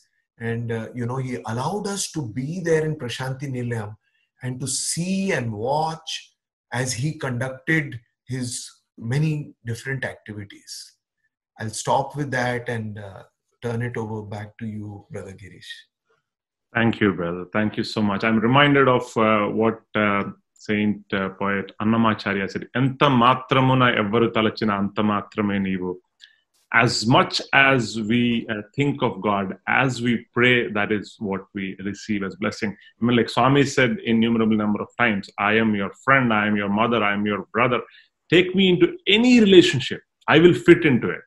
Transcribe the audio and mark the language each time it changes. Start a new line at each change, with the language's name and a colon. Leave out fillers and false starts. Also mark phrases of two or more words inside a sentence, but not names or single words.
English: And, he allowed us to be there in Prashanti Nilayam and to see and watch as he conducted his many different activities. I'll stop with that and turn it over back to you, Brother Girish. Thank you, brother. Thank you so much. I'm reminded of what Saint poet Annamacharya said,
Telugu: "ఎంత మాత్రమున ఎవ్వరు తలచిన అంత మాత్రమే నీవు."
English: As much as we think of God, as we pray, that is what we receive as blessing. I mean, like Swami said innumerable number of times, I am your friend, I am your mother, I am your brother. Take me into any relationship, I will fit into it.